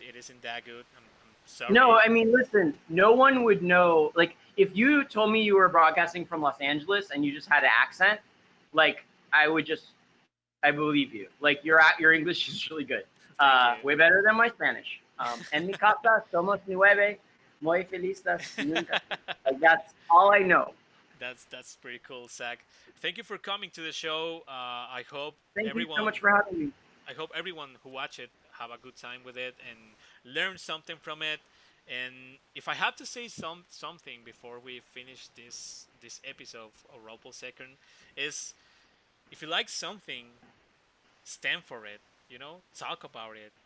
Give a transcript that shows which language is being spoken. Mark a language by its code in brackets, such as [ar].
[en] It isn't that good. I'm No, sorry. I mean, listen, no one would know. Like, if you told me you were broadcasting from Los Angeles and you just had an accent, like, I believe you. Like, your English is really good. Thank you. Way better than my Spanish. [es] En mi casa somos nueve, muy felices, nunca. [en] Like, that's all I know. That's pretty cool, Zach. Thank you for coming to the show. Thank you so much for having me. I hope everyone who watch it have a good time with it and learn something from it. And if I have to say something before we finish this episode of Roleplay Second, is if you like something, stand for it. Talk about it.